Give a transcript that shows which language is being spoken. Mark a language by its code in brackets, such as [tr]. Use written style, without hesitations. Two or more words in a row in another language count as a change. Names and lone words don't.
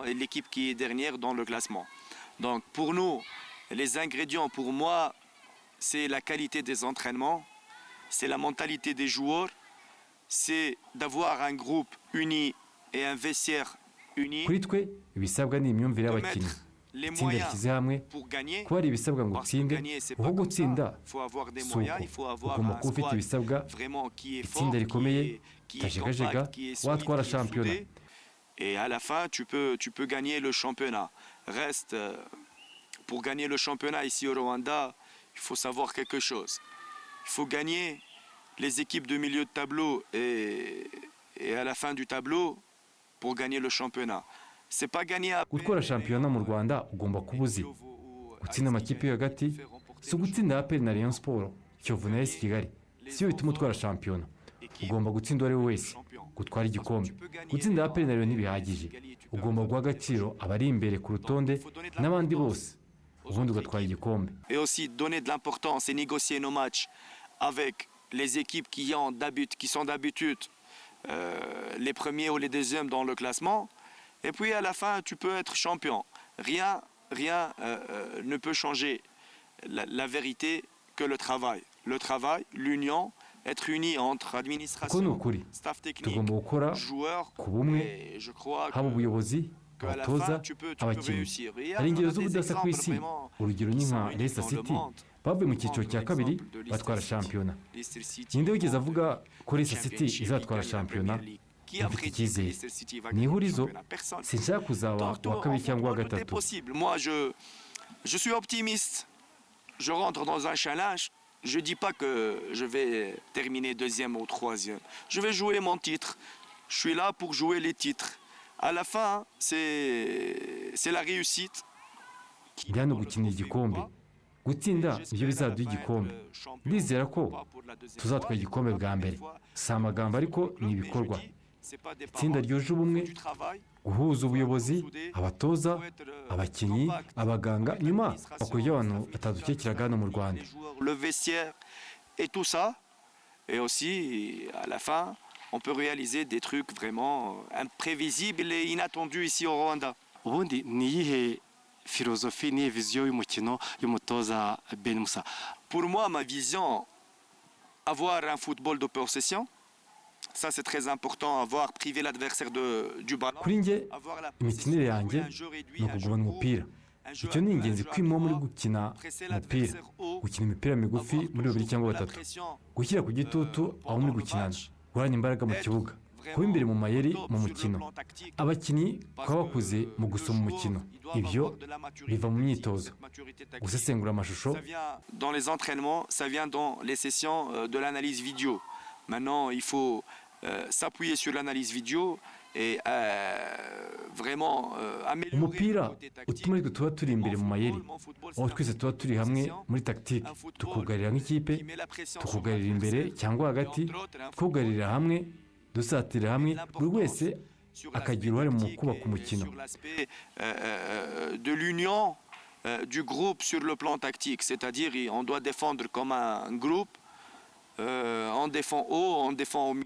[fr] L'équipe qui est dernière dans le classement. Donc pour nous les ingrédients pour moi c'est la qualité des entraînements, c'est la mentalité des joueurs, c'est d'avoir un groupe uni et un vestiaire uni. [rw] Kuri twe ibisabwa ni imyumvire y'abakinnyi itsinda rishyize hamwe kuba ari ibisabwa ngo utsinde uho gutsinda suko ugomba kuba ufite ibisabwa itsinda rikomeye utajegajega watwara shampiyona. [fr] Et à la fin tu peux gagner le championnat. Reste pour gagner le championnat ici au Rwanda, il faut savoir quelque chose. Il faut gagner les équipes de milieu de tableau et à la fin du tableau pour gagner le championnat. C'est pas gagner à [rw] gutwara shampiyona mu Rwanda ugomba kubuzi gutsinda amakipe yo hagati si gutsinda APR na Rayon Sport Kiyovu na AS Kigali siyo bituma utwara shampiyona ugomba gutsinda uwo ari we wese gutwara igikombe gutsinda APR na Rayon ntibihagije ugomba guha agaciro abari imbere ku rutonde n'abandi bose ubundi ugatwara igikombe. [fr] Et aussi donner de l'importance et négocier nos matchs avec les équipes qui sont d'habitude les premiers ou les deuxièmes dans le classement, et puis à la fin tu peux être champion. Rien ne peut changer la vérité que le travail, l'union, être unis entre administration, staff technique, joueurs, et je crois que à la fin tu peux réussir. [rw] Hari ingero z'ubudasa ku isi urugero ni nka Leicester City bavuye mu cyiciro cya kabiri batwara shampiyona. Ninde wigeze avuga ko Leicester City izatwara shampiyona? Mfite icyizere ni ihurizo sinshaka kuzaba uwa kabiri cyangwa uwa gatatu. [fr] Moi je suis optimiste, je rentre dans un challenge je ne dis pas que je vais terminer deuxième ou troisième. Je vais jouer mon titre. Je suis là pour jouer les titres. À la fin, c'est la réussite. [rw] ndi hano gukinira igikombe gutsinda ibyo bizaduha igikombe ndizera ko tuzatwara igikombe bwa mbere si amagambo ariko ni ibikorwa itsinda ryuje ubumwe guhuza ubuyobozi abatoza abakinnyi abaganga nyuma bakora ibyo abantu batadukekeraga hano mu Rwanda [fr] le vestiaire et tout ça et aussi à la fin on peut réaliser des trucs vraiment imprévisibles et inattendus ici au Rwanda. [rw] ubundi ni iyihe filozofi niyihe viziyo y'umukino y'umutoza Ben Musa? [fr] Pour moi, ma vision, avoir un football de possession, ça c'est très important, avoir privé l'adversaire du ballon. [rw] kuri njye imikinire yanjye ni ukugumana umupira icyo ni ingenzi kwimo muri gukina umupira gukina imipira migufi muri babiri cyangwa batatu gushyira ku gitutu aho muri gukinana guhorana imbaraga mu kibuga kuba imbere mu mayeri mu mukino abakinnyi kuba bakuze mu gusoma umukino ibyo biva mu myitozo gusesengura amashusho [fr] dans les entraînements ça vient dans les sessions de l'analyse vidéo maintenant il faut s'appuyer sur l'analyse vidéo et vraiment améliorer [rw] umupira utuma ariko tuba turi imbere mu mayeri aho twese tuba turi hamwe muri tactique tukugarira nk'ikipe tukugarira imbere cyangwa hagati twugarira hamwe dusatira hamwe buri wese akagira uruhare mu kubaka umukino [fr] de l'union du groupe sur le plan tactique c'est-à-dire on doit défendre comme un groupe on défend haut on défend au milieu